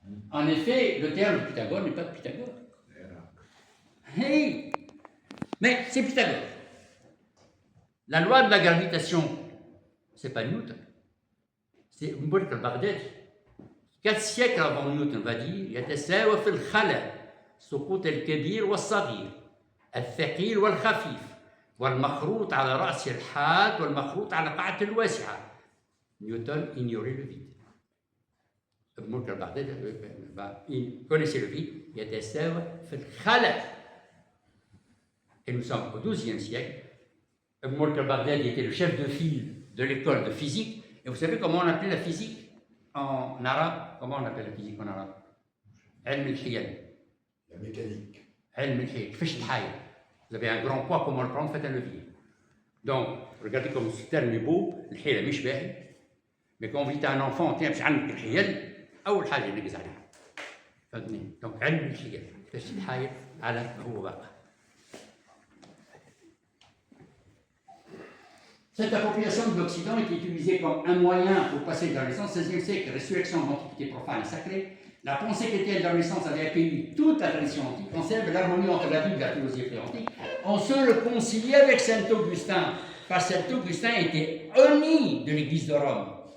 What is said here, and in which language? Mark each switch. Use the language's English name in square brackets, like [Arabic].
[French] En effet, le terme de Pythagore n'est pas de Pythagore. Hey, mais c'est Pythagore. La loi de la gravitation, c'est pas Newton. C'est Mbourik al-Baghdadi. 4 siècles avant Newton va dire [Arabic] يتساوى في الخلل سقوط الكبير والصغير الثقيل والخفيف والمخروط على رأس الحاد والمخروط على قاعة الواسعة. [French] Newton ignorait le vide. Mbourik al-Baghdadi il connaissait le vide. [Arabic] يتساوى في الخلل. [French] Et nous sommes au XIIe siècle. Mbourik al-Baghdadi était le chef de file de l'école de physique. Et vous savez comment on appelait la physique en arabe? Comment on appelle la physique en arabe? [Arabic] علم الحيل. [French] La mécanique. [Arabic] علم الحيل. كيفاش تحايل. [French] Vous avez un grand poids, comment le prendre? Faites un levier. Donc, regardez comme ce terme est beau. [Arabic] الحيلة مش باهي. [French] Mais quand vous dites à un enfant, tiens, [Arabic] باش عندك الحيل، أول حاجة نقز عليها. فهمتني؟ Donc, علم الحيل. كيفاش تحايل على ما هو باقي. [French] Cette appropriation de l'Occident est utilisée comme un moyen pour passer de la Renaissance, 16e siècle, résurrection de l'Antiquité profane et sacrée. La pensée chrétienne de la Renaissance avait accueilli toute la tradition antique, conserve l'harmonie entre la Bible et la philosophie antique. On se réconcilie avec Saint-Augustin, parce que Saint-Augustin était honni de l'Église de Rome.